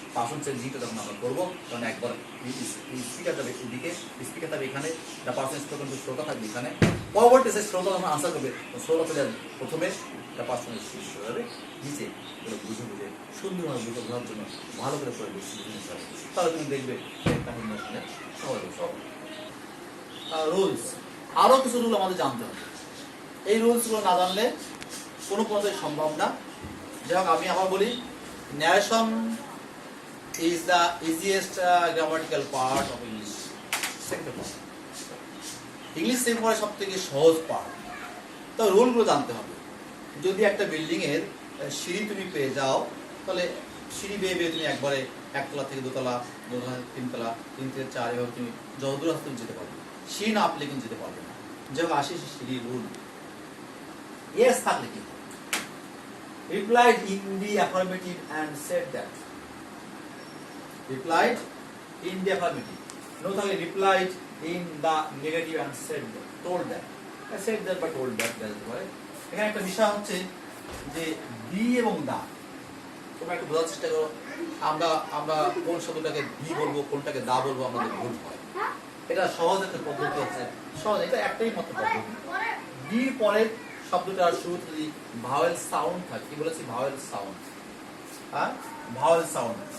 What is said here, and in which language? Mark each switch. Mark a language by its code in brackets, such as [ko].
[bn] Person change জিটা যখন আমরা করবো তখন একবার স্পিকার যাবে এদিকে, স্পিকার থাকবে এখানে, পার্সন স্পোকেন টু শ্রোতা থাকবে এখানে, পরবর্তী সে শ্রোতা যখন আনসার করবে শ্রোতা চলে যাবে প্রথমে, পার্সন চলে যাবে নিচে, বুঝে সুন্দরভাবে বুঝে বোঝার জন্য ভালো করে পড়ে বুঝে নিতে হবে। তাহলে তুমি দেখবে একটা শুনে সব রুলস, আরও কিছু রুল আমাদের জানতে হবে। এই রুলসগুলো না জানলে কোনো পর্যায়ে সম্ভব না। যাই হোক, আমি আবার বলি, [en] narration is the easiest grammatical part of English sector part. [bn] English সেক্টরের সবথেকে সহজ পার্ট। তো রুলগুলো জানতে হবে। যদি একটা বিল্ডিং এর সিঁড়ি তুমি পেয়ে যাও, তাহলে সিঁড়ি বেয়ে তুমি একবারে একতলা থেকে দোতলা, দোতলা থেকে তিনতলা, তিন থেকে চার, এভাবে তুমি যতদূর আসতে তুমি যেতে পারবে। সিঁড়ি না আপনি কিন্তু যেতে পারবে না। যেমন আসি সিঁড়ি রুল, ইয়েস থাকলে কি [en] replied in the affirmative and said that. Replied in the affirmative. No, থাকলে replied in the negative and said that, told that. I said that but told that [bn] বলতে পারে। এখানে একটা বিষয় হচ্ছে যে দি এবং দা, তোমরা একটু বোঝার চেষ্টা করো। আমরা কোন শব্দটাকে দি বলবো, কোনটাকে দা বলবো, আমাদের ভুল হয়। এটা সহজ একটা পদ্ধতি আছে, সহজ, এটা একটাই মাত্র পদ্ধতি। দির পরে শব্দটার শুরুতে যদি ভাওয়েল সাউন্ড থাকে, কি বলেছি, ভাওয়েল সাউন্ড, হ্যাঁ, ভাওয়েল সাউন্ড।